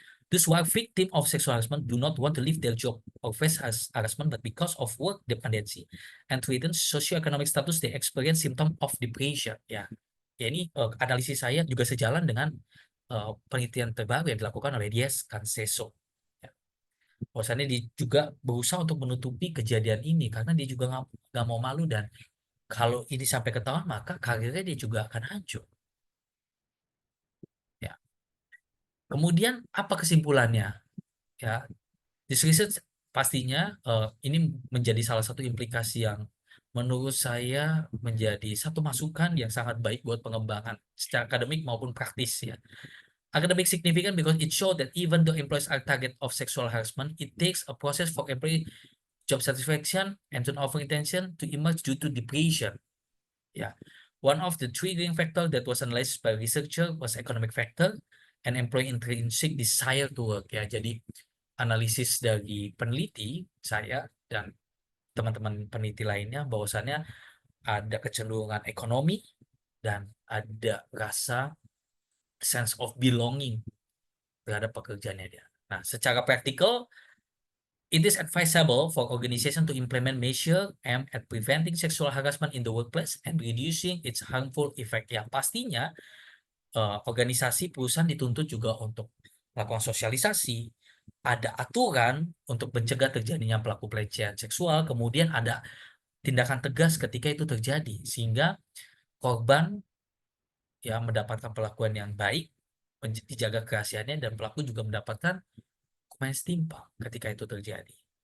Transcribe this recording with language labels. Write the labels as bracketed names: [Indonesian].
[English] Those who are victim of sexual harassment do not want to leave their job or face harassment, but because of work dependency and threatened socioeconomic status, they experience symptom of depression. [Indonesian] Ya, ya ini analisis saya juga sejalan dengan penelitian terbaru yang dilakukan oleh Diaz Canseso. Ya. Bahwasannya dia juga berusaha untuk menutupi kejadian ini karena dia juga nggak mau malu dan kalau ini sampai ketahuan maka karirnya dia juga akan hancur. Ya. Kemudian apa kesimpulannya? Ya, [English] this research [Indonesian] pastinya ini menjadi salah satu implikasi yang menurut saya menjadi satu masukan yang sangat baik buat pengembangan secara akademik maupun praktis ya. [English] Academic significant because it showed that even though employees are target of sexual harassment, it takes a process for employee job satisfaction and turnover intention to emerge due to depression. Yeah. One of the triggering factor that was analyzed by researcher was economic factor and employee intrinsic desire to work. [Indonesian] Ya, jadi analisis dari peneliti saya dan teman-teman peneliti lainnya bahwasannya ada kecenderungan ekonomi dan ada rasa [English] sense of belonging [Indonesian] terhadap pekerjaannya dia. Nah, secara praktikal [English] It is advisable for organizations to implement measures aimed at preventing sexual harassment in the workplace and reducing its harmful effect. [Indonesian] Yang pastinya organisasi perusahaan dituntut juga untuk melakukan sosialisasi, ada aturan untuk mencegah terjadinya pelaku pelecehan seksual, kemudian ada tindakan tegas ketika itu terjadi, sehingga korban ya mendapatkan perlakuan yang baik, dijaga kerahasiaannya, dan pelaku juga mendapatkan hukuman yang setimpal ketika itu terjadi.